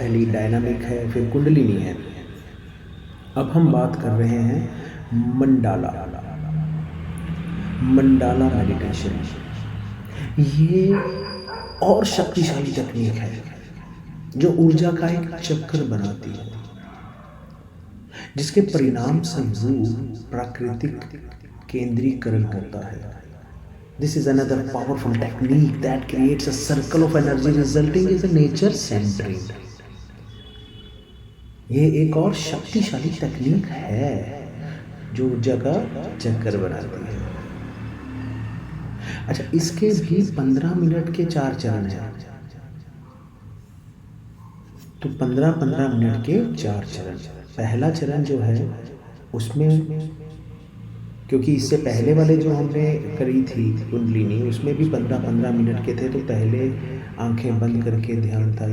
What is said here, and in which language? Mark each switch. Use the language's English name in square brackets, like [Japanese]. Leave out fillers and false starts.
[Hindi] पहली डायनामिक है, फिर कुंडलिनी है। अब हम बात कर रहे हैं मंडाला मंडाला मेडिटेशन। ये और शक्तिशाली तकनीक है जो ऊर्जा का एक चक्र बनाती है, जिसके परिणाम स्वरूप प्राकृतिक केंद्रीकरण होता है। [English] This is another powerful technique that creates a circle of energy resulting in the nature centered. [Hindi] ये एक और शक्तिशाली तकनीक है जो ऊर्जा का चक्कर बनाती है। अच्छा, इसके भी 15 मिनट के 4 चरण हैं। तो 15-15 मिनट के 4 चरण। पहला चरण जो है उसमें, क्योंकि इससे पहले वाले जो हमने करी थी कुंडलिनी, उसमें भी 15-15 मिनट के थे, तो पहले आंखें बंद करके ध्यान था।